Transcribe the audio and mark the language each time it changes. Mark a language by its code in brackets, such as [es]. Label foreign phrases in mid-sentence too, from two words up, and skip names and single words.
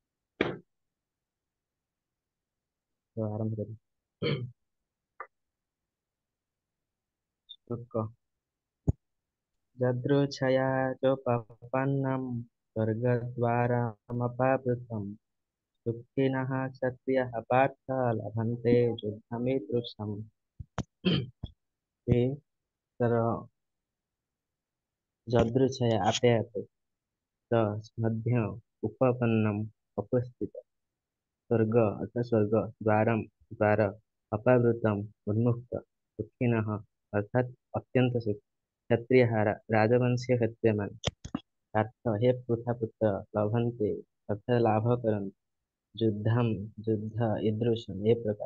[or] ତ ଆରମ୍ଭ କରିବି। [sa] ଶ୍ଲୋକ ଯଦୃଚ୍ଛया ଚୋପପନ୍नं ସ୍वर्ଗଦ୍वारमपावृतं सुखिनः क्षत्रियः पार्थ लभन्ते युद्धमीदृशम्। [or] हे तर ଯଦୃଚ୍ଛୟା ଆପେ ଆପେ ତ ମଧ୍ୟ ଉପପନ୍ନମ୍ ଉପସ୍ଥିତ ସ୍वर्ଗ ଅର୍ଥାତ୍ ସ୍वर्ଗ ଦ୍ୱାର ଅପାବୃତମ୍ ଉନ୍ମୁକ୍ତ ସୁଖିନଃ ଅର୍ଥାତ୍ ଅତ୍ୟନ୍ତ ସୁଖୀ କ୍ଷତ୍ରିୟ ରାଜବଂଶୀୟ କ୍ଷତ୍ରିୟମାନେ ପାର୍ଥ ହେ ପୃଥା ପୁତ୍ର ଲଭନ୍ତେ ଅର୍ଥାତ୍ ଲାଭ କରନ୍ତି ଯୁଦ୍ଧ ଈଦୃଶମ୍ ଏ ପ୍ରକାର।